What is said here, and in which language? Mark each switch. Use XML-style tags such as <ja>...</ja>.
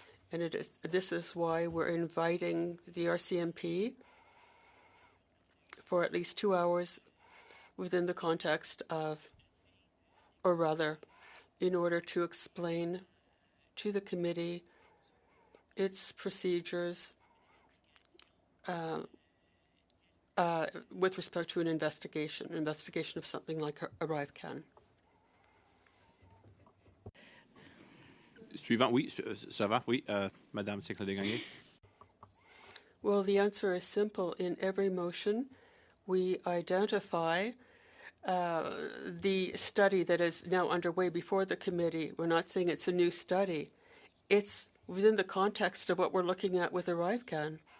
<en>And this is why we're inviting the RCMP for at least 2 hours within the context of, or rather, in order to explain to the committee its procedures with respect to an investigation of something like ArriveCan.</en> <fr>Suivant, oui, ça va, oui, Madame Sinclair-Desgagnés.</fr> <en>Well, the answer is simple. In every motion, we identify the study that is now underway before the committee. We're not saying it's a new study. It's within the context of what we're looking at with ArriveCan.</en>